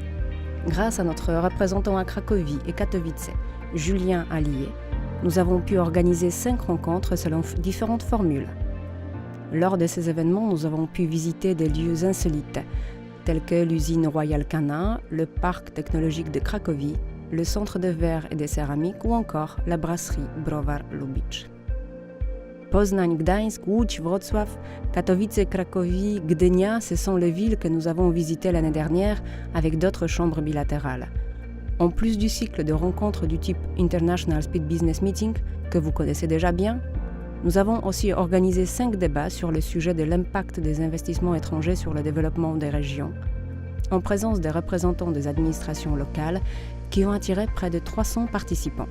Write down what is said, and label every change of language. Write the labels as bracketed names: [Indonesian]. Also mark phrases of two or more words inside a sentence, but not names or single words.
[French] Grâce à notre représentant à Cracovie et Katowice, Julien Allier, nous avons pu organiser 5 rencontres selon différentes formules. Lors de ces événements, nous avons pu visiter des lieux insolites, tels que l'usine Royal Canin, le parc technologique de Cracovie, le centre de verre et de céramique ou encore la brasserie Browar Lubicz. Poznań, Gdańsk, Łódź, Wrocław, Katowice, Cracovie, Gdynia, ce sont les villes que nous avons visitées l'année dernière avec d'autres chambres bilatérales. En plus du cycle de rencontres du type International Speed Business Meeting, que vous connaissez déjà bien, nous avons aussi organisé 5 débats sur le sujet de l'impact des investissements étrangers sur le développement des régions, en présence des représentants des administrations locales qui ont attiré près de 300 participants.